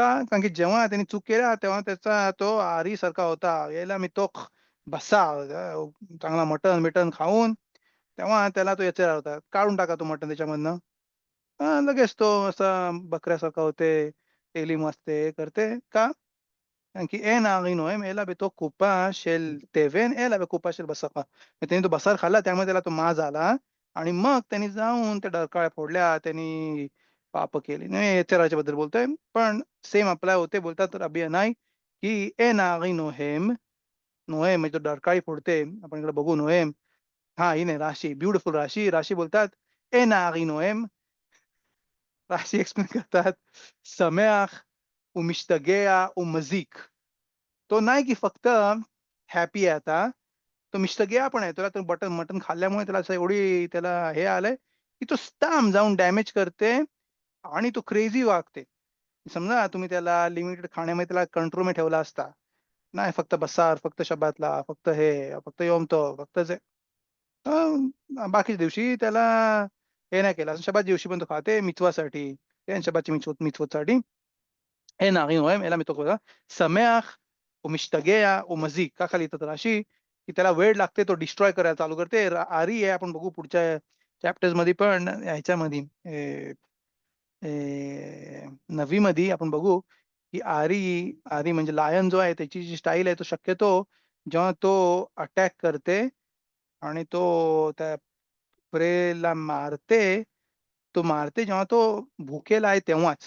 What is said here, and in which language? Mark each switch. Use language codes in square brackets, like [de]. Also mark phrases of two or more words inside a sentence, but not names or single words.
[mr] कारण की जेव्हा त्यांनी चूक केल्या, तेव्हा त्याचा तो आरीसारखा होता. याला मी तो बस्सा चांगला मटण-बिटण खाऊन, तेव्हा त्याला तो याचा होता. काढून टाका तो मटण त्याच्यामधनं. लगेच तो असा बकऱ्यासारखा होते, तेली मस्ते करते. [he] का? कारण की "אין הארי נוהם אלא בתוך קופה של תבן, אלא בקופה של בשר". [mr] त्याने तो बसार खाल्ला, त्यामुळे त्याला तो माज आला आणि मग त्यांनी जाऊन त्या डरकाळ्या फोडल्या. त्यांनी पाप केली. नाही याच्या राज्याबद्दल बोलतोय. पण सेम अप्लाय होते. बोलतात रबी यनाई, की [he] "אין הארי נוהם". [mr] नोहेम म्हणजे तो डरकाळी फोडते. आपण इकडे बघू नोहेम. हां, ही नाही राशी, ब्युटिफुल राशी. राशी बोलतात, [he] "אין הארי נוהם". [mr] राशी एक्सप्लेन करतात, [he] "שמח ומשתגע ומזיק". [mr] तो नाही की फक्त हॅपी आहे आता, तो मिष्टगेया पण आहे. त्याला तो मटण खाल्ल्यामुळे त्याला असं एवढी त्याला हे आलंय, की तो स्टॅम जाऊन डॅमेज करते आणि तो क्रेझी वागते. समजा तुम्ही त्याला लिमिटेड खाण्यामध्ये त्याला कंट्रोलमध्ये ठेवला असता. नाही फक्त बसार, फक्त शब्बातला, फक्त हे, फक्त योम तov, फक्त जे बाकीच्या दिवशी त्याला हे नाही केलं. शब्बात दिवशी पण तो खाते मिtzवासाठी. शब्बाची मिtzवतसाठी. [he] אין הארי נוהם אלא מתוך ברירה, שמח ומשתגע ומזיק. [mr] ככה लिहितात रशी, की त्याला वेळ लागते तो डिस्ट्रॉय करायला चालू करते. आरी आहे आपण बघू पुढच्या चॅप्टर्समध्ये पण ह्याच्यामध्ये नवीमध्ये आपण बघू, की आरी म्हणजे लायन जो आहे त्याची जी स्टाईल आहे तो शक्यतो जेव्हा तो अटॅक करते आणि तो त्या प्रेला मारते, तो मारते जेव्हा तो भुकेला आहे तेव्हाच.